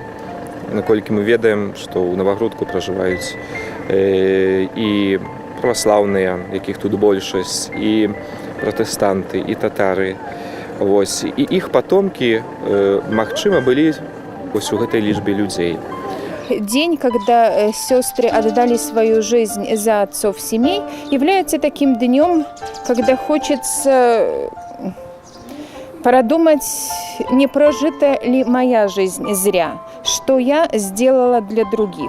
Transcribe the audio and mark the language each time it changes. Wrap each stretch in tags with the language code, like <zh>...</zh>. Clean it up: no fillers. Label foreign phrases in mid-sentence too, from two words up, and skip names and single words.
<be>Наколькі мы ведаем, што ў Навагрудку пражываюць і праваслаўныя, якіх тут большасць, і пратэстанты, і татары. Вось. І іх патомкі, магчыма, былі вось у гэтай лічбе людзей.</be> <ru>День, когда сестры отдали свою жизнь за отцов семей, является таким днем, когда хочется продумать, не прожита ли моя жизнь зря, что я сделала для других.</ru>